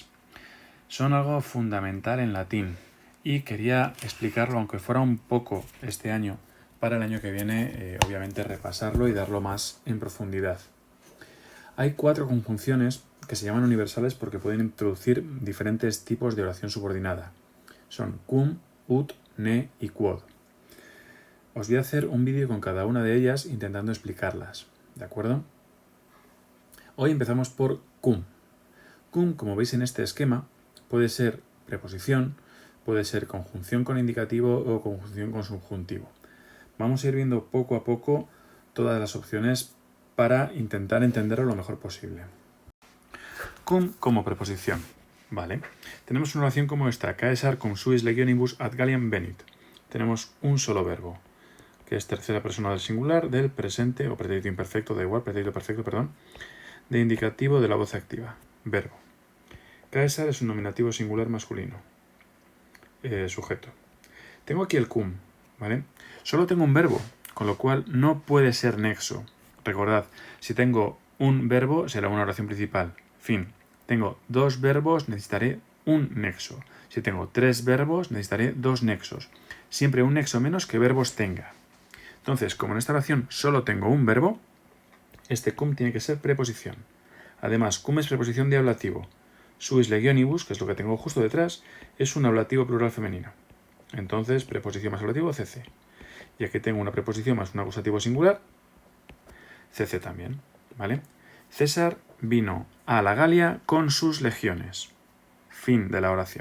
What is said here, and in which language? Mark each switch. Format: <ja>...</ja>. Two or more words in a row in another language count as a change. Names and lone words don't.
<es>Son algo fundamental en latín y quería explicarlo, aunque fuera un poco este año, para el año que viene, obviamente, repasarlo y darlo más en profundidad. Hay 4 conjunciones que se llaman universales porque pueden introducir diferentes tipos de oración subordinada. Son cum, ut, ne y quod. Os voy a hacer un vídeo con cada una de ellas intentando explicarlas, ¿de acuerdo? Hoy empezamos por cum. Cum, como veis en este esquema, puede ser preposición, puede ser conjunción con indicativo o conjunción con subjuntivo. Vamos a ir viendo poco a poco todas las opciones para intentar entenderlo lo mejor posible. Cum como preposición. Vale. Tenemos una oración como esta:</es> <la>Caesar cum suis legionibus ad Galliam venit.</la> <es>Tenemos un solo verbo, que es tercera persona del singular, del presente o pretérito imperfecto, da igual, pretérito perfecto, perdón, de indicativo de la voz activa, verbo. Caesar es un nominativo singular masculino, sujeto. Tengo aquí el cum, ¿vale? Solo tengo un verbo, con lo cual no puede ser nexo. Recordad, si tengo un verbo será una oración principal, fin. Tengo 2 verbos, necesitaré un nexo. Si tengo 3 verbos, necesitaré 2 nexos. Siempre un nexo menos que verbos tenga. Entonces, como en esta oración solo tengo un verbo, este cum tiene que ser preposición. Además, cum es preposición de ablativo.</es> <la>Suis legionibus,</la> <es>que es lo que tengo justo detrás, es un ablativo plural femenino. Entonces, preposición más ablativo, cc. Y aquí tengo una preposición más un acusativo singular, cc también, ¿vale? César vino a la Galia con sus legiones. Fin de la oración.</es>